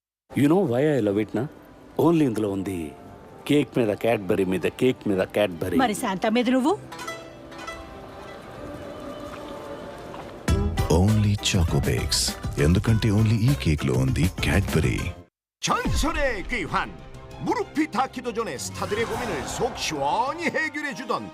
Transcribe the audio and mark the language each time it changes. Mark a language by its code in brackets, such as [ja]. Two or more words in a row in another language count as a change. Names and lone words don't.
[en] you know why I love it నా? [te] ఓన్లీ ఇందులో ఉంది కేక్ మీద క్యాడ్బరీ మీద కేక్ మీద క్యాడ్బరీ. మరి శాంతా మీద నువ్వు? [en] only Choco Bakes. [te] ఎందుకంటే ఓన్లీ ఈ కేక్ లో ఉంది క్యాడ్బరీ. [ko] 전설의 귀환. 무릎이 닿기도 전에 스타들의 고민을 속 시원히 해결해주던